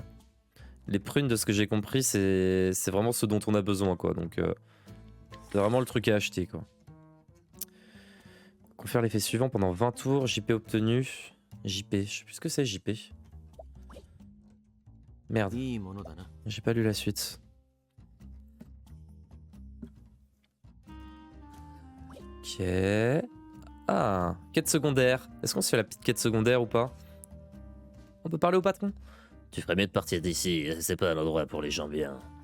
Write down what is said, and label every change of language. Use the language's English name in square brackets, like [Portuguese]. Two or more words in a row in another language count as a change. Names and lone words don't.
[French] Les prunes, de ce que j'ai compris, c'est vraiment ce dont on a besoin, quoi. Donc, c'est vraiment le truc à acheter, quoi. Confère l'effet suivant pendant 20 tours. JP obtenu. JP, je sais plus ce que c'est, JP. Merde, [Japanese] いいものだな。 [French] j'ai pas lu la suite. Ok. Ah, quête secondaire. Est-ce qu'on se fait la petite quête secondaire ou pas? On peut parler au patron? Tu ferais mieux de partir d'ici, c'est pas un endroit pour les gens bien.